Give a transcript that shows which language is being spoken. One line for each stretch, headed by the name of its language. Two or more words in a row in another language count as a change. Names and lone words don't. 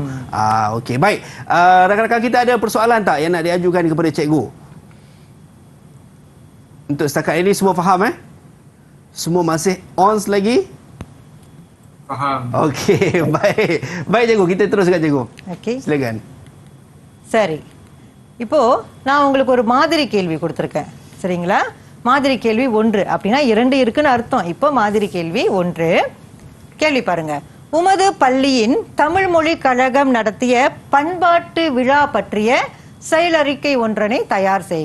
Malay: Okey, baik. Rakan-rakan kita ada persoalan tak yang nak diajukan kepada cikgu? Untuk setakat ini semua faham Semua masih on lagi? Faham. Okey, baik. Baik cikgu, kita teruskan cikgu. Okey. Silakan.
Tamil: சரி, இப்போ நான் உங்களுக்கு ஒரு மாதிரி கேள்வி கொடுத்துருக்கேன். சரிங்களா? மாதிரி கேள்வி 1 அப்படின்னா 2 இருக்குன்னு அர்த்தம். இப்போ மாதிரி கேள்வி 1. கேள்வி பாருங்க. உமது பள்ளியின் தமிழ் மொழி கழகம் நடத்திய பண்பாட்டு விழா பற்றிய செயலறிக்கை ஒன்றனை தயார் செய்க.